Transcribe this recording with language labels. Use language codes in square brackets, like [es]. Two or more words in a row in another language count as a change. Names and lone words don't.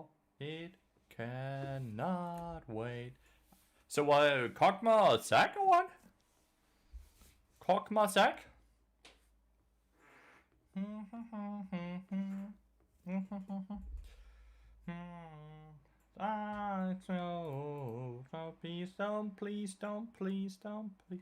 [en] It cannot wait. [da] Så Kog'Maw og Zac [en] or what? [da] Kog'Maw Zac? [en] Please don't, please don't, please don't, please.